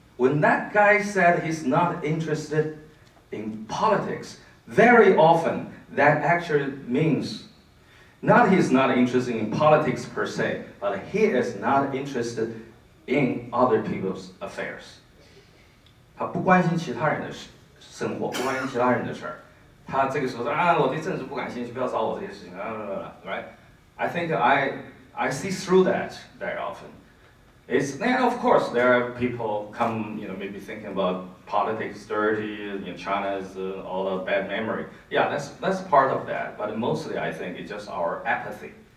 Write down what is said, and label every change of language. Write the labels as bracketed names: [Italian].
[English] When that guy said he's not interested in politics, very often that actually means not he's not interested in politics per se, but he is not interested in other people's affairs. [Chinese] 他不关心其他人的生活，不关心其他人的事儿。他这个时候说我对政治不感兴趣，不要找我这些事情right? [English] I think I see through that very often. Of course, there are people come, maybe thinking about politics dirty, China's all the bad memory. Yeah, that's part of that. But mostly, I think it's just our apathy.